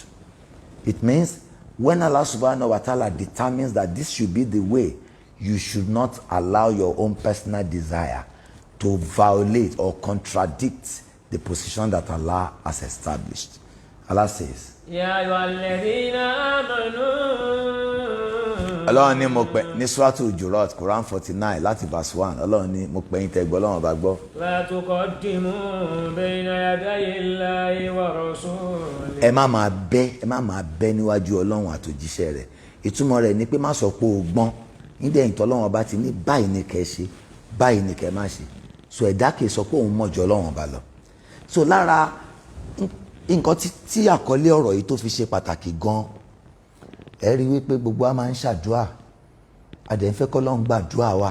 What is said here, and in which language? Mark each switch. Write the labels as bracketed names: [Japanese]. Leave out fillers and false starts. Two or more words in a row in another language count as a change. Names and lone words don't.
[English] It means when Allah subhanahu wa ta'ala determines that this should be the way, you should not allow your own personal desire to violate or contradict the position that Allah has established. Allah says, [Arabic] يا أيها الذين آمنوا. [Yoruba] Ọlọ́run ní mo pè ní Suratul Hujurat Quran 49 láti verse 1. Ọlọ́run ní mo pè yín tẹ́ gbọ́ Ọlọ́run bá gbọ́. [Arabic] لا تقدموا بين يدي الله ورسوله. [Yoruba] Ẹ má máa bẹ́ níwájú Ọlọ́run àtòjíṣẹ́ rẹ̀. Ìtumọ̀ rẹ̀ ni pé má sọ pé o gbọ́n. Nídẹ̀ ìtọ́ Ọlọ́run ọba ti ní báyìí ni kẹ́ ṣe, báyìí ni kẹ́ má ṣe. So ẹ̀dá kìí sọ pé òun mọ̀jọ Ọlọ́run ọba lọ. So lára nǹkan tí àkọlé ọ̀rọ̀ yìí tó fi ṣe pàtàkì gan-an, ẹ rí wípé gbogbo wa máa ń ṣàdúrà, àdẹ̀fẹ́ kọ́lọ́run gbàdúrà wa.